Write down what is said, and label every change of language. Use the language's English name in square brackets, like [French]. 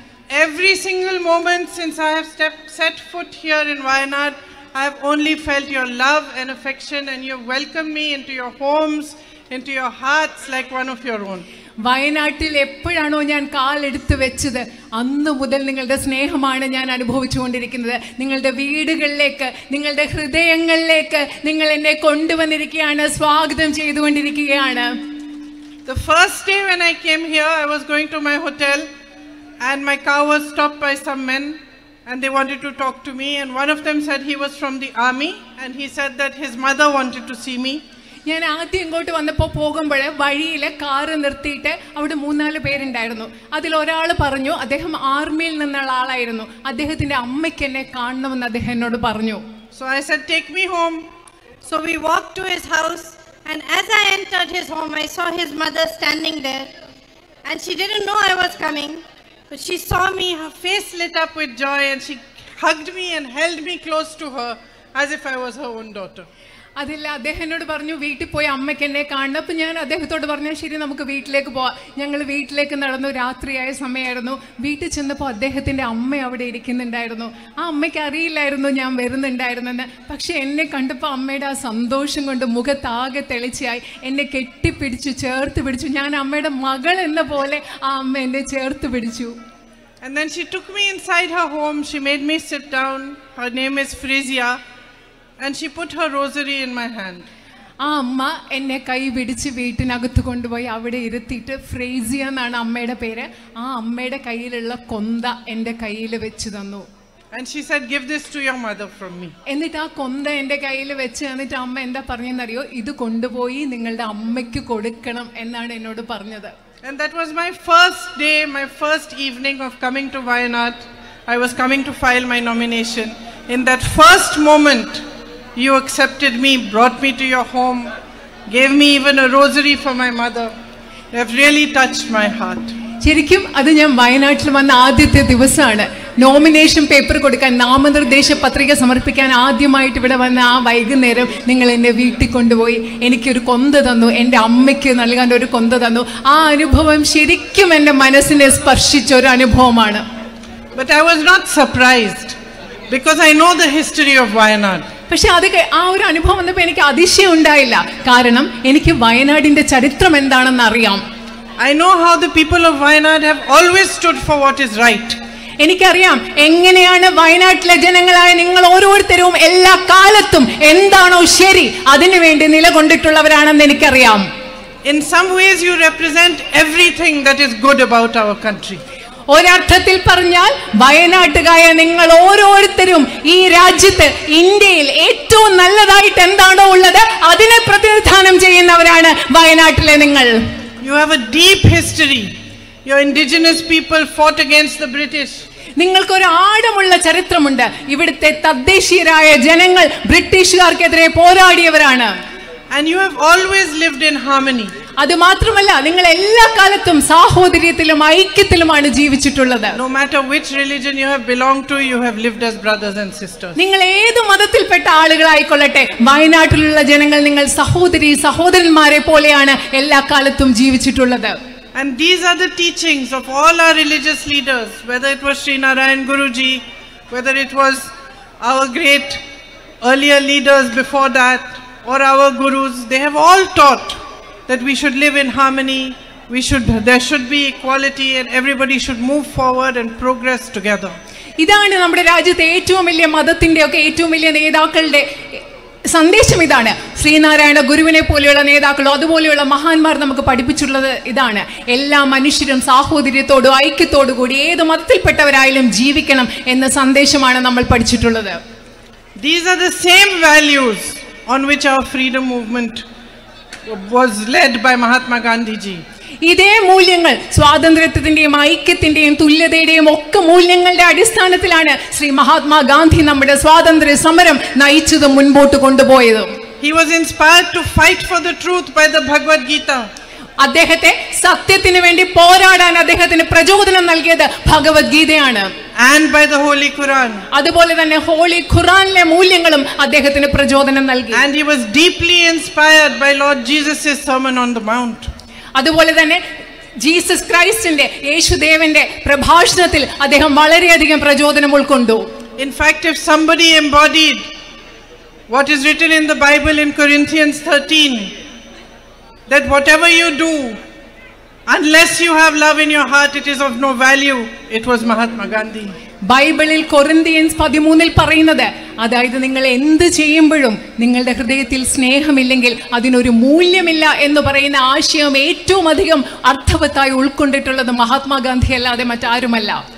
[English] Every single moment since I have set foot here in Wayanad, I have only felt your love and affection, and you have welcomed me into your homes, into your hearts like one of your own. [Malayalam] വയനാട്ടിൽ എപ്പോഴാണോ ഞാൻ കാലെടുത്ത് വെച്ചത് അന്ന് മുതൽ നിങ്ങളുടെ സ്നേഹമാണ് ഞാൻ അനുഭവിച്ചുകൊണ്ടിരിക്കുന്നത്. നിങ്ങളുടെ വീടുകളിലേക്ക്, നിങ്ങളുടെ ഹൃദയങ്ങളിലേക്ക് നിങ്ങൾ എന്നെ കൊണ്ടുവന്നിരിക്കുകയാണ്, സ്വാഗതം ചെയ്തുകൊണ്ടിരിക്കുകയാണ്. [English] The first day when I came here, I was going to my hotel and my car was stopped by some men and they wanted to talk to me, and one of them said he was from the army and he said that his mother wanted to see me. [Malayalam] ഞാൻ ആദ്യം ഇങ്ങോട്ട് വന്നപ്പോൾ പോകുമ്പോൾ വഴിയിൽ car നിർത്തിയിട്ട് അവിടെ 3-4 പേരുണ്ടായിരുന്നു. അതിലൊരാൾ പറഞ്ഞു അദ്ദേഹം ആർമിയിൽ നിന്നുള്ള ആളായിരുന്നു, അദ്ദേഹത്തിന്റെ അമ്മയ്ക്ക് എന്നെ കാണണമെന്ന് അദ്ദേഹം എന്നോട് പറഞ്ഞു. [English] So I said, take me home. So we walked to his house, and as I entered his home, I saw his mother standing there, and she didn't know I was coming, but she saw me, her face lit up with joy, and she hugged me and held me close to her as if I was her own daughter. [Malayalam] അതില്ല, അദ്ദേഹം എന്നോട് പറഞ്ഞു വീട്ടിൽ പോയി അമ്മയ്ക്ക് എന്നെ കാണണം. അപ്പം ഞാൻ അദ്ദേഹത്തോട് പറഞ്ഞു ശരി നമുക്ക് വീട്ടിലേക്ക് പോവാം. ഞങ്ങൾ വീട്ടിലേക്ക് നടന്നു. രാത്രിയായ സമയമായിരുന്നു. വീട്ടിൽ ചെന്നപ്പോൾ അദ്ദേഹത്തിൻ്റെ അമ്മ അവിടെ ഇരിക്കുന്നുണ്ടായിരുന്നു. ആ അമ്മയ്ക്ക് അറിയില്ലായിരുന്നു ഞാൻ വരുന്നുണ്ടായിരുന്നെന്ന്. പക്ഷെ എന്നെ കണ്ടപ്പോൾ അമ്മയുടെ ആ സന്തോഷം കൊണ്ട് മുഖത്താകെ തെളിച്ചായി. എന്നെ കെട്ടിപ്പിടിച്ചു, ചേർത്ത് പിടിച്ചു. ഞാൻ അമ്മയുടെ മകൾ എന്ന പോലെ ആ അമ്മ എന്നെ ചേർത്ത് പിടിച്ചു. [English] And then she took me inside her home. She made me sit down. Her name is Frisia. And she put her rosary in my hand. [Malayalam] ആ അമ്മ എന്നെ കൈ പിടിച്ച് വീട്ടിനകത്ത് കൊണ്ടുപോയി അവിടെ ഇരുത്തിയിട്ട്, ഫ്രേസിയ എന്നാണ് അമ്മയുടെ പേര്, ആ അമ്മയുടെ കയ്യിലുള്ള കൊന്ത എൻ്റെ കയ്യിൽ വെച്ച് തന്നു. [English] And she said, give this to your mother from me. [Malayalam] എന്നിട്ട് ആ കൊന്ത എൻ്റെ കയ്യിൽ വെച്ച് എന്നിട്ട് അമ്മ എന്താ പറഞ്ഞെന്നറിയോ, ഇത് കൊണ്ടുപോയി നിങ്ങളുടെ അമ്മയ്ക്ക് കൊടുക്കണം എന്നാണ് എന്നോട് പറഞ്ഞത്. [English] And that was my first day, my first evening of coming to Wayanad. I was coming to file my nomination. In that first moment, you accepted me, brought me to your home, gave me even a rosary for my mother. You have really touched my heart. [Malayalam] ശരിക്കും അത് ഞാൻ വയനാട്ടിൽ വന്ന ആദ്യത്തെ ദിവസമാണ്. Nomination paper കൊടുക്കാൻ, നാമനിർദ്ദേശ പത്രിക സമർപ്പിക്കാൻ ആദ്യമായിട്ട് ഇവിടെ വന്ന ആ വൈകുന്നേരം നിങ്ങൾ എന്നെ വീട്ടിൽ കൊണ്ടുപോയി എനിക്കൊരു കൊന്ത തന്നു, എൻ്റെ അമ്മയ്ക്ക് നൽകാൻ ഒരു കൊന്ത തന്നു. ആ അനുഭവം ശരിക്കും എൻ്റെ മനസ്സിനെ സ്പർശിച്ച ഒരു അനുഭവമാണ്. [English] But I was not surprised because I know the history of Wayanad. [Malayalam] പക്ഷെ അത് ആ ഒരു അനുഭവം വന്നപ്പോൾ എനിക്ക് അതിശയം ഉണ്ടായില്ല. കാരണം എനിക്ക് വയനാടിന്റെ ചരിത്രം എന്താണെന്ന് അറിയാം. [English] I know how the people of Wayanad have always stood for what is right. [Malayalam] എനിക്കറിയാം എങ്ങനെയാണ് വയനാട്ടിലെ ജനങ്ങളായ നിങ്ങൾ ഓരോരുത്തരും എല്ലാ കാലത്തും എന്താണോ ശരി അതിനുവേണ്ടി നിലകൊണ്ടിട്ടുള്ളവരാണെന്ന് എനിക്കറിയാം. [English] In some ways you represent everything that is good about our country. [Malayalam] ഒരർത്ഥത്തിൽ പറഞ്ഞാൽ വയനാട്ടുകായ നിങ്ങൾ ഓരോരുത്തരും ഈ രാജ്യത്ത്, ഇന്ത്യയിൽ ഏറ്റവും നല്ലതായിട്ട് എന്താണോ ഉള്ളത് അതിനെ പ്രതിനിധാനം ചെയ്യുന്നവരാണ് വയനാട്ടിലെ നിങ്ങൾ. [English] You have a deep history. Your indigenous people fought against the British. [Malayalam] നിങ്ങൾക്കൊരു ആഴമുള്ള ചരിത്രമുണ്ട്. ഇവിടുത്തെ തദ്ദേശീയരായ ജനങ്ങൾ ബ്രിട്ടീഷുകാർക്കെതിരെ പോരാടിയവരാണ്. [English] And you have always lived in harmony. [Malayalam] അത് മാത്രമല്ല നിങ്ങൾ എല്ലാ കാലത്തും സാഹോദര്യത്തിലും ഐക്യത്തിലുമാണ് ജീവിച്ചിട്ടുള്ളത്. [English] No matter which religion you have belonged to, you have lived as brothers and sisters. [Malayalam] നിങ്ങൾ ഏത് മതത്തിൽപ്പെട്ട ആളുകളായിക്കൊള്ളട്ടെ, വയനാട്ടിലുള്ള ജനങ്ങൾ നിങ്ങൾ സഹോദരന്മാരെ പോലെയാണ് എല്ലാ കാലത്തും ജീവിച്ചിട്ടുള്ളത്. [English] And these are the teachings of all our religious leaders, whether it was Sri Narayan Guruji, whether it was our great earlier leaders before that, or our gurus. They have all taught that we should live in harmony, there should be equality, and everybody should move forward and progress together. [Malayalam] ഇതാണ് നമ്മുടെ രാജ്യത്തെ ഏറ്റവും വലിയ മതത്തിന്റെ ഒക്കെ ഏറ്റവും വലിയ നേതാക്കളുടെ സന്ദേശം. ഇതാണ് ശ്രീനാരായണ ഗുരുവിനെ പോലെയുള്ള നേതാക്കളോ അതുപോലെയുള്ള മഹാന്മാർ നമുക്ക് പഠിപ്പിച്ചിട്ടുള്ളത്. ഇതാണ് എല്ലാ മനുഷ്യരും സാഹോദര്യത്തോടും ഐക്യത്തോടു കൂടി ഏത് മതത്തിൽപ്പെട്ടവരായാലും ജീവിക്കണം എന്ന സന്ദേശമാണ് നമ്മൾ പഠിച്ചിട്ടുള്ളത്. [English] These are the same values on which our freedom movement was led by Mahatma Gandhi ji. [Malayalam] ഇതേ മൂല്യങ്ങൾ സ്വാതന്ത്ര്യത്തിന്റെയും ഐക്യത്തിന്റെയും തുല്യതയുടെയും ഒക്കെ മൂല്യങ്ങളുടെ അടിസ്ഥാനത്തിലാണ് ശ്രീ മഹാത്മാഗാന്ധി നമ്മുടെ സ്വാതന്ത്ര്യ സമരം നയിച്ചതും മുൻപോട്ട് കൊണ്ടുപോയതും. [English] He was inspired to fight for the truth by the Bhagavad Gita. [Malayalam] അദ്ദേഹത്തെ സത്യത്തിന് വേണ്ടി പോരാടാൻ അദ്ദേഹത്തിന് പ്രചോദനം നൽകിയത് ഭഗവത്ഗീതയാണ്. [English] And by the Holy Quran. [Malayalam] അതുപോലെ തന്നെ ഹോളി ഖുറാനിലെ മൂല്യങ്ങളും അദ്ദേഹത്തിന് പ്രചോദനം നൽകി. [English] And he was deeply inspired by Lord Jesus' Sermon on the Mount. [Malayalam] അതുപോലെ തന്നെ ജീസസ് ക്രൈസ്റ്റിന്റെ യേശുദേവന്റെ പ്രഭാഷണത്തിൽ അദ്ദേഹം വളരെയധികം പ്രചോദനം ഉൾക്കൊണ്ടു. [English] In fact, if somebody embodied what is written in the Bible in Corinthians 13, that whatever you do, unless you have love in your heart, it is of no value, it was Mahatma Gandhi. [Malayalam] ബൈബിളിൽ Corinthians 13 പറയുന്നത്, അതായത് നിങ്ങൾ എന്ത് ചെയ്യുമ്പോഴും നിങ്ങളുടെ ഹൃദയത്തിൽ സ്നേഹമില്ലെങ്കിൽ അതിനൊരു മൂല്യമില്ല എന്ന് പറയുന്ന ആശയം ഏറ്റവും അധികം അർത്ഥവത്തായി ഉൾക്കൊണ്ടിട്ടുള്ളത് മഹാത്മാഗാന്ധി അല്ലാതെ മറ്റാരുമല്ല.